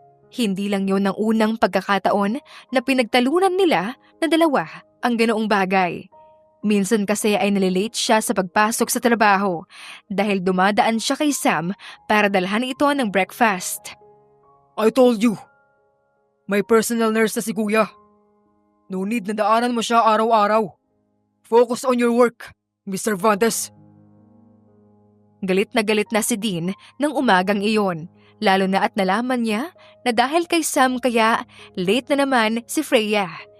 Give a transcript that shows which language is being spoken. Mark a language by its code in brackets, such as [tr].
[tl] Hindi lang yun ang unang pagkakataon na pinagtalunan nila na dalawa ang ganoong bagay. Minsan kasi ay nalilate siya sa pagpasok sa trabaho dahil dumadaan siya kay Sam para dalhan ito ng breakfast. [en] I told you, [tl] may personal nurse na si kuya. [en] No need [tl] na daanan mo siya araw-araw. [en] Focus on your work, Mr. Vantes. [tl] Galit na si Dean ng umagang iyon, lalo na at nalaman niya na dahil kay Sam kaya late na naman si Freya.